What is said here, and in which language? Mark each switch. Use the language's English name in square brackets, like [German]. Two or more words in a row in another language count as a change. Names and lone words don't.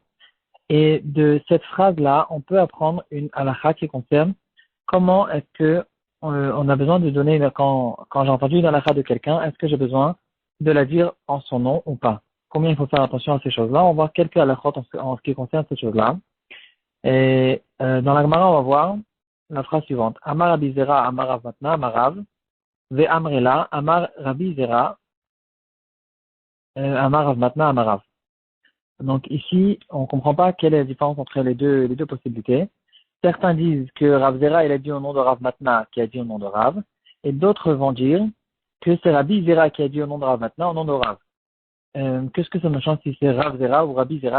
[French] Et de cette phrase-là, on peut apprendre une halakha qui concerne comment est-ce que on a besoin de donner, quand j'ai entendu une halakha de quelqu'un, est-ce que j'ai besoin de la dire en son nom ou pas? Combien il faut faire attention à ces choses-là? On va voir quelques halakhot en ce qui concerne ces choses-là. Et dans la Gemara, on va voir la phrase suivante. [Aramaic] אמר רבי זירא, אמר רב מתנה, אמר רב, ואמרי לה, אמר רבי זירא, אמר רב מתנה, אמר רב. [French] Donc ici, on ne comprend pas quelle est la différence entre les deux possibilités. Certains disent que Rav Zera, il a dit au nom de Rav Matna, qui a dit au nom de Rav, et d'autres vont dire que c'est Rabbi Zera qui a dit au nom de Rav Matna, au nom de Rav. Qu'est-ce que ça me change si c'est Rav Zera ou Rabbi Zera?